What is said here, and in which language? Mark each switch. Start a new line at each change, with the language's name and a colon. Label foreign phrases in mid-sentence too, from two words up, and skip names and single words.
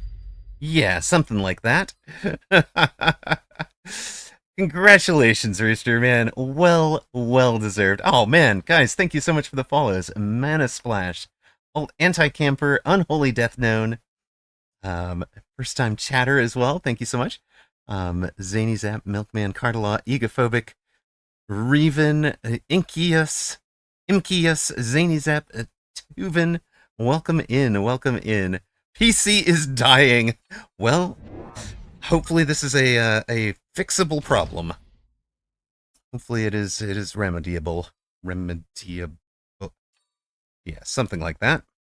English: Yeah, something like that. Congratulations, Rooster, man. Well deserved. Oh, man. Guys, thank you so much for the follows. Mana Splash, Anti-Camper, Unholy Death Known, first time chatter as well. Thank you so much. Zany Zap, Milkman, Cardalaw, Egophobic, Reven, Imkius, Zany Zap, Tuven. Welcome in, welcome in. PC is dying. Well, hopefully this is a fixable problem. Hopefully it is remediable. Remediable. Yeah, something like that.